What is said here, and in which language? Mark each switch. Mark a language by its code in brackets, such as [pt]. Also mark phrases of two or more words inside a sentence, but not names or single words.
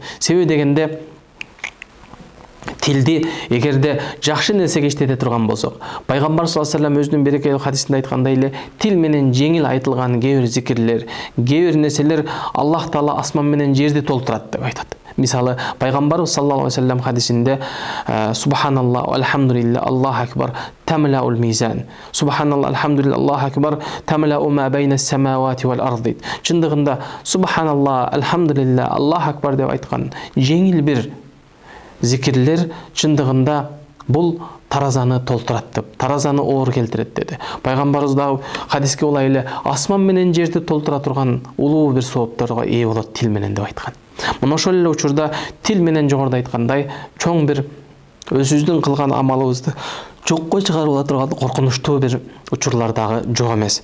[ky] Себеби дегенде тилди эгерде жакшы нерсеге иштете турган болсок, Пайгамбар [ar] صلى الله عليه وسلم [ky] өзүнүн берекелүү хадисинде айткандай эле, тил менен жеңил айтылган кээ бир зикирлер, кээ бир нерселер Аллах Таала асман менен жерди толтурат деп айтат. Мисалы, Пайгамбарыбыз [ar] صلى الله عليه وسلم хадисинде سبحان الله، الحمد لله، الله أكبر، تملأ الميزان. سبحان الله، الحمد لله، الله أكبر، تملأ ما بين السماوات والأرض. [ky] Чындыгында [ar] سبحان الله، الحمد لله، الله أكبر [ky] деп айткан жеңил бир зикирлер чындыгында бул таразаны толтурат деп, таразаны оор келтирет деди. Пайгамбарыбыз да хадиске улай эле асман менен жерди толтура турган улуу бир соопторго ээ болот тил менен деп айткан. Мына ошол эле учурда тил менен жогоруда айткандай чоң бир өзүбүздүн кылган амалыбызды жокко чыгарып ала турган коркунучтуу бир учурлар дагы жок эмес.